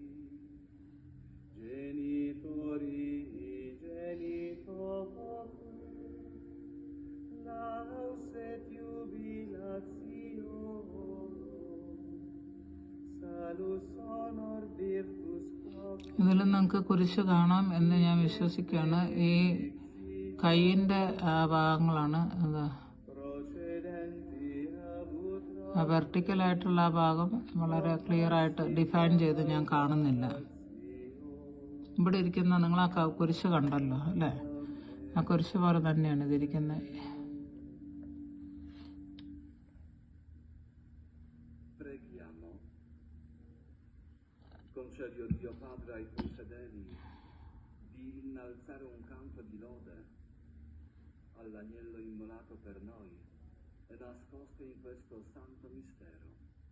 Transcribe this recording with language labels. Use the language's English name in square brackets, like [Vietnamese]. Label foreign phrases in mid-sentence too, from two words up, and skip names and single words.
[Latin] genitori genitor, laus et jubilatio, salus honor virtus [Malayalam] ഇതിൽ നമുക്ക് കുരിശ് കാണാം എന്ന് ഞാൻ വിശ്വസിക്കുകയാണ്. ഈ കൈയിൻ്റെ ഭാഗങ്ങളാണ് എന്താ വെർട്ടിക്കലായിട്ടുള്ള ആ ഭാഗം വളരെ ക്ലിയർ ആയിട്ട് ഡിഫൈൻ ചെയ്ത് ഞാൻ കാണുന്നില്ല. ഇവിടെ ഇരിക്കുന്ന നിങ്ങൾ ആ കുരിശ് കണ്ടല്ലോ അല്ലേ? ആ കുരിശ് പോലെ തന്നെയാണ് ഇതിരിക്കുന്നത്. [Italian] Preghiamo. Concedi, o Dio Padre, ai tuoi fedeli di innalzare un canto di lode all'agnello immolato per noi e nascosto in questo santo mistero.